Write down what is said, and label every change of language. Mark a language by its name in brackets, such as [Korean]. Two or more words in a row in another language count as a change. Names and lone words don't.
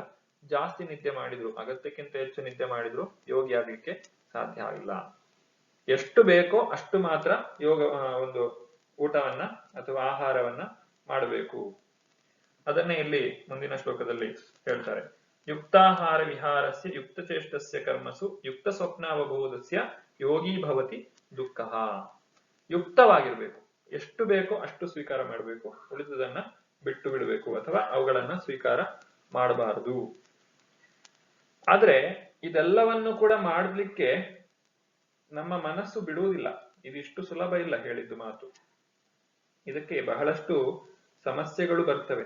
[Kannada] ಜಾಸ್ತಿ ನಿದ್ದೆ ಮಾಡಿದ್ರು, ಅಗತ್ಯಕ್ಕಿಂತ ಹೆಚ್ಚು ನಿದ್ದೆ ಮಾಡಿದ್ರು ಯೋಗಿ ಆಗ್ಲಿಕ್ಕೆ ಸಾಧ್ಯ ಆಗಿಲ್ಲ. ಎಷ್ಟು ಬೇಕೋ ಅಷ್ಟು ಮಾತ್ರ ಯೋಗ ಒಂದು ಊಟವನ್ನ ಅಥವಾ ಆಹಾರವನ್ನ ಮಾಡಬೇಕು. ಅದನ್ನೇ ಇಲ್ಲಿ ಮುಂದಿನ ಶ್ಲೋಕದಲ್ಲಿ ಹೇಳ್ತಾರೆ. [Sanskrit] ಯುಕ್ತಾಹಾರ ವಿಹಾರಸ್ಯ ಯುಕ್ತ ಚೇಷ್ಟಸ್ಯ ಕರ್ಮಸು ಯುಕ್ತ ಸ್ವಪ್ನಾವಬೋಧಸ್ಯ ಯೋಗಿ ಭವತಿ ದುಃಖ. [Kannada] ಯುಕ್ತವಾಗಿರ್ಬೇಕು, ಎಷ್ಟು ಬೇಕೋ ಅಷ್ಟು ಸ್ವೀಕಾರ ಮಾಡಬೇಕು, ಉಳಿದುದನ್ನ ಬಿಟ್ಟು ಬಿಡಬೇಕು ಅಥವಾ ಅವುಗಳನ್ನ ಸ್ವೀಕಾರ ಮಾಡಬಾರದು. ಆದ್ರೆ ಇದೆಲ್ಲವನ್ನು ಕೂಡ ಮಾಡಲಿಕ್ಕೆ ನಮ್ಮ ಮನಸ್ಸು ಬಿಡುವುದಿಲ್ಲ. ಇದಿಷ್ಟು ಸುಲಭ ಇಲ್ಲ ಹೇಳಿದ್ದು ಮಾತು. ಇದಕ್ಕೆ ಬಹಳಷ್ಟು ಸಮಸ್ಯೆಗಳು ಬರ್ತವೆ.